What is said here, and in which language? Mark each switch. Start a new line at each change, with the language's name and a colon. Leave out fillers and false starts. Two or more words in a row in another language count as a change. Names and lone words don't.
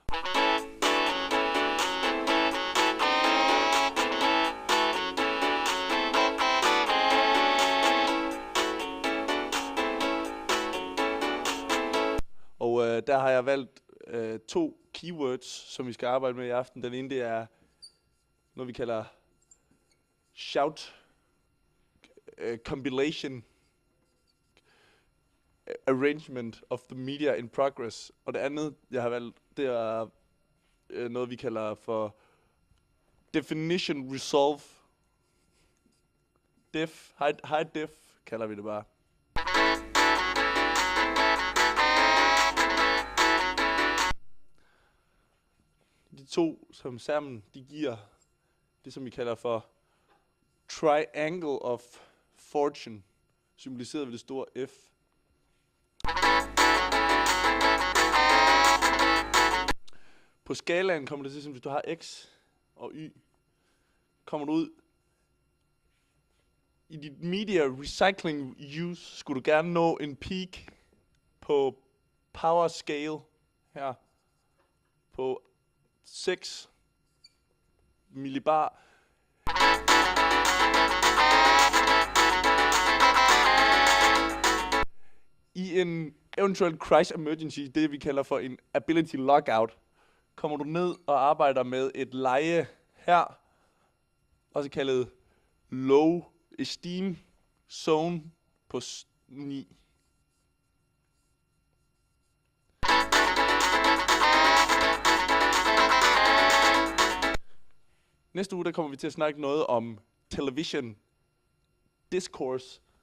Danish: Og der har jeg valgt to keywords, som vi skal arbejde med i aften. Den ene, det er noget, vi kalder
English: shout compilation arrangement of the media in progress.
Danish: Og det andet, jeg har valgt, det er noget, vi kalder for
English: definition resolve. High def
Danish: kalder vi det bare. De to som sammen, de giver det, som vi kalder for
English: triangle of fortune,
Danish: symboliseret ved det store F. På skalaen kommer det til, som hvis du har X og Y, kommer du ud i dit
English: media recycling use,
Danish: skulle du gerne nå en peak på
English: power scale
Danish: her på 6 millibar. I en eventuel
English: crisis emergency,
Danish: det vi kalder for en
English: ability lockout,
Danish: kommer du ned og arbejder med et leje her, også kaldet
English: low esteem zone
Danish: på 9. Næste uge, der kommer vi til at snakke noget om
English: television discourse.